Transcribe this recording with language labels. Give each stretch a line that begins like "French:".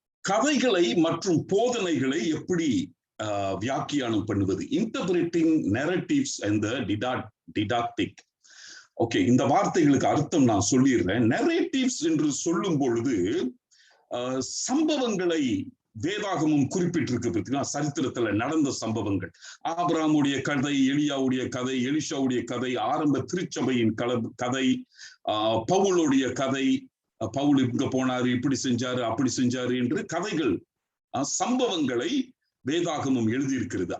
Tamil: கதைகளை மற்றும் போதனைகளை எப்படி வியாக்கியானம் பண்ணுவது?
English: Interpreting narratives and the didactic.
Tamil: Okay, இந்த வார்த்தைகளுக்கு அர்த்தம் நான் சொல்லிடுறேன். நரேட்டிவ்ஸ் என்று சொல்லும் பொழுது சம்பவங்களை வேதாகமும் குறிப்பிட்டிருக்கு. பார்த்தீங்கன்னா, சரித்திரத்துல நடந்த சம்பவங்கள், ஆபிரகாமுடைய கதை, எலியாவுடைய கதை, எலிஷாவுடைய கதை, ஆரம்ப திருச்சபையின் கதை, பவுலுடைய கதை, பவுல் இங்க போனாரு, இப்படி செஞ்சாரு, அப்படி செஞ்சாரு என்று கதைகள், சம்பவங்களை வேதாகமம் எழுதியிருக்கிறது.